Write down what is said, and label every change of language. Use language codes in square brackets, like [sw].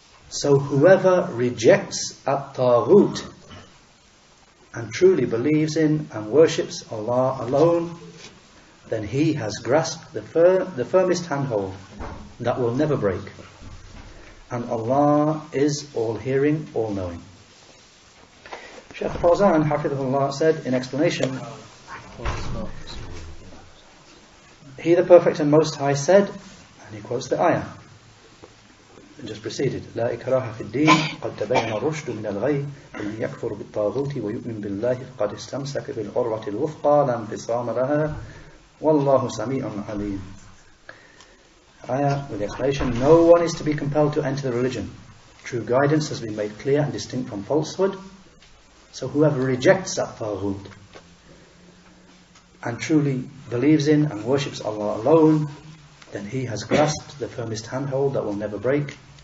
[en] So whoever rejects at-Taghut and truly believes in and worships Allah alone, then he has grasped the firmest handhold that will never break. And Allah is all-hearing, all-knowing. Sheikh Al-Fawzan, Hafidhullah, said in explanation, He the Perfect and Most High said, and he quotes the ayah just preceded, [ar] لا إكراه في الدين قد تبين الرشد من الغي فمن يكفر بالطاغوت ويؤمن بالله فقد استمسك بالعروة الوثقى لا انفصام لها والله سميع عليم. [en] Ayah with the explanation, no one is to be compelled to enter the religion. True guidance has been made clear and distinct from falsehood. So whoever rejects that Taghut and truly believes in and worships Allah alone, then he has grasped the firmest handhold that will never break.